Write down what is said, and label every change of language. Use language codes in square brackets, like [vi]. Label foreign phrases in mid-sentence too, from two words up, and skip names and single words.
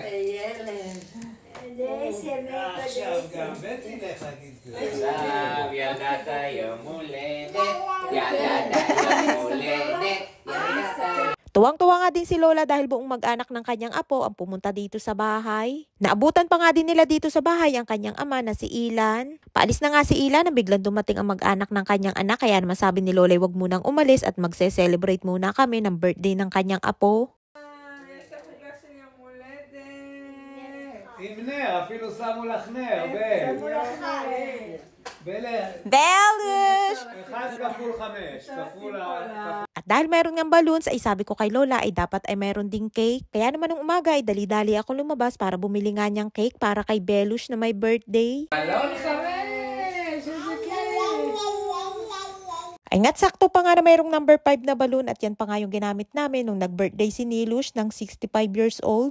[tl] Tuwang-tuwa nga din si Lola dahil buong mag-anak ng kanyang apo ang pumunta dito sa bahay. Naabutan pa nga din nila dito sa bahay ang kanyang ama na si Ilan. Paalis na nga si Ilan na biglang dumating ang mag-anak ng kanyang anak kaya naman sabi ni Lola wag munang umalis at magse-celebrate muna kami ng birthday ng kanyang apo. [he] עם נר, אפילו שמו לך נר, Belush! 1 כפול 5, כפול [tl] At dahil meron ng balloons ay sabi ko kay Lola ay dapat ay meron ding cake. Kaya naman nung umaga ay dali-dali ako lumabas para bumili nga niyang cake para kay Belush na may birthday. Ay nga't sakto pa nga na mayroong number 5 na balloon at yan pa nga yung ginamit namin nung nag-birthday si Nilush ng 65 [en] years old.